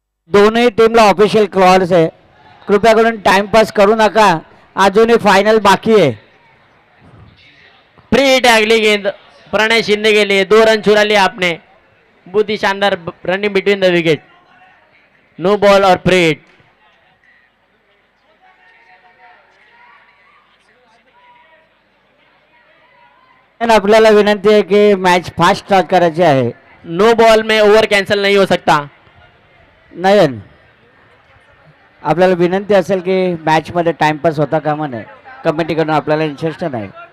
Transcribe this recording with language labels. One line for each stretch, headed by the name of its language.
Marathi: दोन्ही टीमला official clause आहे. कृपया करून टाइमपास करू नका. अजूनही फायनल बाकी आहे.
Hindi: प्रीट है अगली गेंद प्रणय शिंदे के लिए. 2 रन चुरा लिया आपने. बहुत ही शानदार running between the wicket. No ball और प्रीट.
Marathi: आपल्याला विनंती आहे की मॅच फास्ट स्टार्ट करायची आहे.
Hindi: नो बॉल में ओवर कैंसिल नहीं हो सकता.
Marathi: नयन आपल्याला विनंती असेल की मॅच मध्ये टाइमपास होता कामा नये. कमिटीकडून आपल्याला इन्स्ट्रक्शन आहे.